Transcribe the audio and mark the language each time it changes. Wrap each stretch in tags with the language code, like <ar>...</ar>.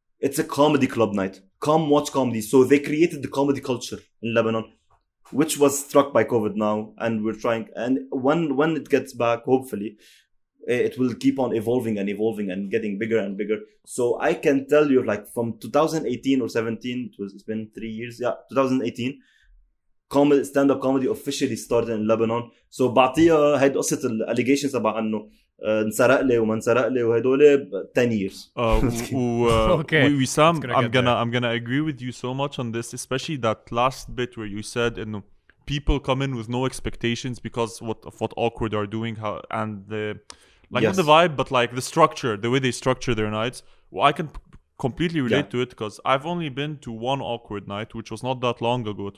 <en>It's a comedy club night. Come watch comedy. So they created the comedy culture in Lebanon, which was struck by COVID now, and we're trying. And when it gets back, hopefully, it will keep on evolving and getting bigger and bigger. So I can tell you, like from 2018 or 17, it's been 3 years. Yeah, 2018, stand-up comedy officially started in Lebanon.</en> <ar>So بعطيها هيد قصة allegations تبع انه انسرق لي وما انسرق لي وهدول</ar> <en>10 years. Okay. Wissam, I'm gonna agree with you so much on this, especially that last bit where you said people come in with no expectations because of what Awkward are doing, and the not the vibe, but like the structure, the way they structure their nights. Well, I can completely relate to it because I've only been to one Awkward night, which was not that long ago.</en>